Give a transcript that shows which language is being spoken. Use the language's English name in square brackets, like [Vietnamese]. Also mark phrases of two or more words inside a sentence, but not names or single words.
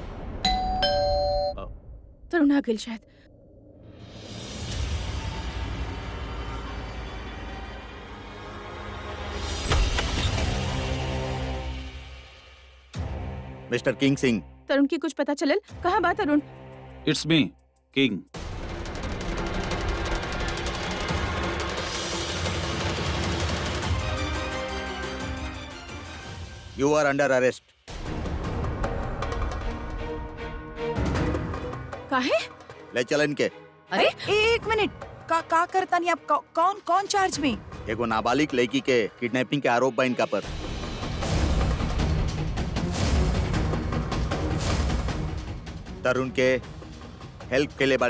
[Bhojpuri] तरुण आ गई शायद। मिस्टर किंग सिंह, तरुण की कुछ पता चलल? कहाँ बात तरुण? [English] it's me King. you are under arrest. [Bhojpuri] काहे? ले चल इनके। अरे 1 मिनट, का करता नहीं आप? कौन चार्ज में? एगो नाबालिग लड़की के किडनैपिंग के आरोप बा इनका पर। तरुण के हेल्प के लिए बड़े